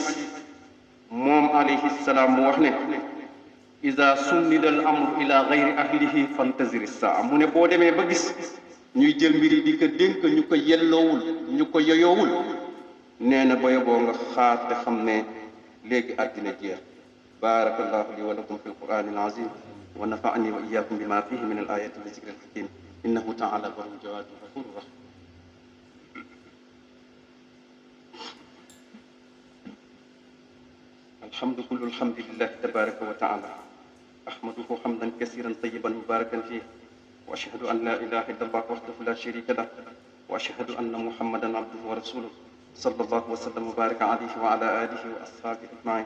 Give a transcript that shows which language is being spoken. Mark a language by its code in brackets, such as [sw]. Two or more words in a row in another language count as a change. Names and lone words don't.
[wo] moom [ar] عليه السلام [wo] mu wax ne [ar] إذا أسند الأمر إلى غير أهله فانتظر الساعة [wo] mu ne boo demee ba gis ñuy jël mbir yi di ko dénk ñu ko yelloowul ñu ko yoyoowul nee na ba yoboo nga xaar te xam ne léegi àddina jeex [ar] بارك الله لي ولكم في القرآن العظيم ونفعني وإياكم بما فيه من الآيات والذكر الحكيم إنه تعالى البر الجواد الغفور الرحيم الحمد كل الحمد لله تبارك وتعالى أحمده حمدا كثيرا طيبا مباركا فيه وأشهد أن لا إله إلا الله وحده لا شريك له وأشهد أن محمدا عبده ورسوله صلى الله وسلم وبارك عليه وعلى آله وأصحابه أجمعين.